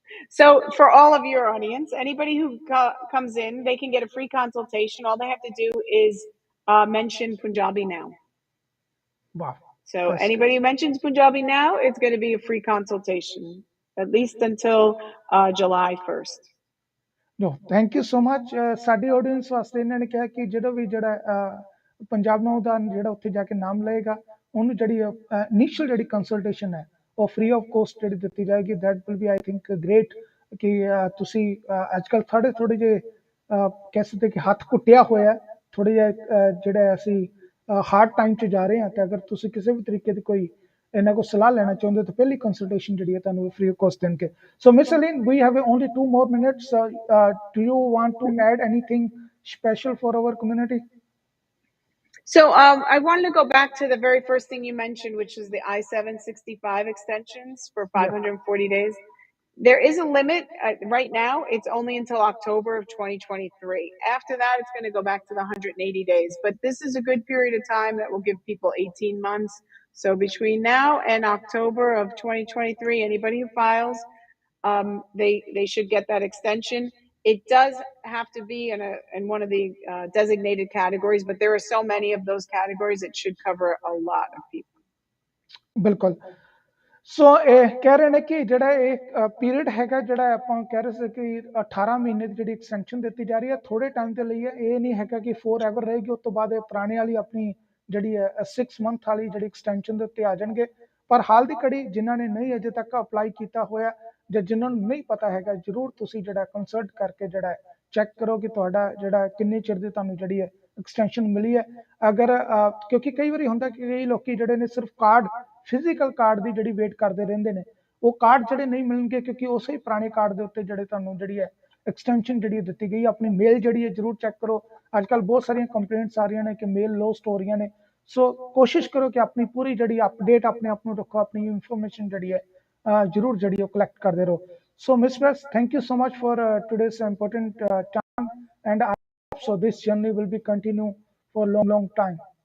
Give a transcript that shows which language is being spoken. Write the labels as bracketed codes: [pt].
[en] So for all of your audience, anybody who comes in, they can get a free consultation. All they have to do is mention Punjabi Now. Wow. So That's anybody great. who mentions Punjabi Now, it's going to be a free consultation, at least until July 1st. No, thank you so much. [pa] ਸਾਡੀ audience ਵਾਸਤੇ ਇਹਨਾਂ ਨੇ ਕਿਹਾ ਕਿ ਜਦੋਂ ਵੀ ਜਿਹੜਾ ਪੰਜਾਬ ਨੂੰ ਦਾ ਜਿਹੜਾ ਉੱਥੇ ਜਾ ਕੇ ਨਾਮ ਲਏਗਾ, ਉਹਨੂੰ ਜਿਹੜੀ ਇਨੀਸ਼ੀਅਲ ਜਿਹੜੀ ਕੰਸਲਟੇਸ਼ਨ ਹੈ ਉਹ [en] free of cost [pa] ਜਿਹੜੀ ਦਿੱਤੀ ਜਾਏਗੀ। [en] that will be I think great [pa] ਕਿ ਤੁਸੀਂ ਅੱਜ ਕੱਲ੍ਹ ਥੋੜੇ ਜਿਹੇ ਕਹਿ ਸਕਦੇ ਕਿ ਹੱਥ ਘੁੱਟਿਆ ਹੋਇਆ, ਥੋੜ੍ਹੇ ਜਿਹਾ ਜਿਹੜਾ ਅਸੀਂ [en] hard time [pa] 'ਚ ਜਾ ਰਹੇ ਹਾਂ, ਤੇ ਅਗਰ ਤੁਸੀਂ ਕਿਸੇ ਵੀ ਤਰੀਕੇ ਦੀ ਕੋਈ ਇਹਨਾਂ ਕੋਲ ਸਲਾਹ ਲੈਣਾ ਚਾਹੁੰਦੇ ਹੋ ਤਾਂ ਪਹਿਲੀ ਕੰਸਲਟੇਸ਼ਨ ਜਿਹੜੀ ਹੈ ਤੁਹਾਨੂੰ [en] free of cost [pa] ਦੇਣਗੇ। [en] So miss Aline, we have only 2 more minutes. Do you want to add anything special for our community? So I wanted to go back to the very first thing you mentioned, which is the I-765 extensions for 540 days. There is a limit right now. It's only until October of 2023. After that, it's going to go back to the 180 days. But this is a good period of time that will give people 18 months. So between now and October of 2023, anybody who files, they should get that extension. It does have to be in one of the designated categories, but there are so many of those categories, it should cover a lot of people. [pa] ਬਿਲਕੁਲ। ਸੋ ਇਹ ਕਹਿ ਰਹੇ ਨੇ ਕਿ ਜਿਹੜਾ ਇਹ period ਹੈਗਾ, ਜਿਹੜਾ ਆਪਾਂ ਕਹਿ ਰਹੇ ਸੀ ਕਿ 18 ਮਹੀਨੇ ਦੀ ਜਿਹੜੀ ਐਕਸਟੈਂਸ਼ਨ ਦਿੱਤੀ ਜਾ ਰਹੀ ਹੈ, ਥੋੜੇ ਟਾਈਮ ਦੇ ਲਈ ਹੈ। ਇਹ ਨਹੀਂ ਹੈਗਾ ਕਿ [en] forever [pa] ਰਹੇਗੀ। ਉਸ ਤੋਂ ਬਾਅਦ ਇਹ ਪੁਰਾਣੇ ਵਾਲੀ ਆਪਣੀ ਜਿਹੜੀ ਹੈ 6 ਮੰਥ ਵਾਲੀ ਜਿਹੜੀ ਐਕਸਟੈਂਸ਼ਨ ਦੇ ਉੱਤੇ ਆ ਜਾਣਗੇ। ਪਰ ਹਾਲ ਦੀ ਘੜੀ ਜਿਨ੍ਹਾਂ ਨੇ ਨਹੀਂ ਅਜੇ ਤੱਕ ਅਪਲਾਈ ਕੀਤਾ ਹੋਇਆ ਜਾਂ ਜਿਨ੍ਹਾਂ ਨੂੰ ਨਹੀਂ ਪਤਾ ਹੈਗਾ, ਜ਼ਰੂਰ ਤੁਸੀਂ ਜਿਹੜਾ ਕੰਸਲਟ ਕਰਕੇ ਜਿਹੜਾ ਚੈੱਕ ਕਰੋ ਕਿ ਤੁਹਾਡਾ ਜਿਹੜਾ ਕਿੰਨੇ ਚਿਰ ਦੀ ਤੁਹਾਨੂੰ ਜਿਹੜੀ ਹੈ ਐਕਸਟੈਂਸ਼ਨ ਮਿਲੀ ਹੈ। ਅਗਰ ਕਿਉਂਕਿ ਕਈ ਵਾਰੀ ਹੁੰਦਾ ਕਿ ਕਈ ਲੋਕੀ ਜਿਹੜੇ ਨੇ ਸਿਰਫ ਕਾਰਡ, ਫਿਜ਼ੀਕਲ ਕਾਰਡ ਦੀ ਜਿਹੜੀ ਵੇਟ ਕਰਦੇ ਰਹਿੰਦੇ ਨੇ, ਉਹ ਕਾਰਡ ਜਿਹੜੇ ਨਹੀਂ ਮਿਲਣਗੇ ਕਿਉਂਕਿ ਉਸੇ ਹੀ ਪੁਰਾਣੇ ਕਾਰਡ ਦੇ ਉੱਤੇ ਜਿਹੜੇ ਤੁਹਾਨੂੰ ਜਿਹੜੀ ਹੈ ਐਕਸਟੈਂਸ਼ਨ ਜਿਹੜੀ ਦਿੱਤੀ ਗਈ। ਆਪਣੀ ਮੇਲ ਜਿਹੜੀ ਹੈ ਜ਼ਰੂਰ ਚੈੱਕ ਕਰੋ। ਅੱਜ ਕੱਲ੍ਹ ਬਹੁਤ ਸਾਰੀਆਂ ਕੰਪਲੇਂਟਸ ਆ ਰਹੀਆਂ ਨੇ ਕਿ ਮੇਲ ਲੋਸਟ ਹੋ ਰਹੀਆਂ ਨੇ। ਸੋ ਕੋਸ਼ਿਸ਼ ਕਰੋ ਕਿ ਆਪਣੀ ਪੂਰੀ ਜਿਹੜੀ ਅਪਡੇਟ ਆਪਣੇ ਆਪ ਨੂੰ ਰੱਖੋ, ਆਪਣੀ ਇਨਫੋਰਮੇਸ਼ਨ ਜਿਹੜੀ ਹੈ ਜ਼ਰੂਰ ਜਿਹੜੀ ਉਹ ਕਲੈਕਟ ਕਰਦੇ ਰਹੋ। [en] So miss Brace, thank you so much for today's important time, and I hope so this journey will be continue for long time.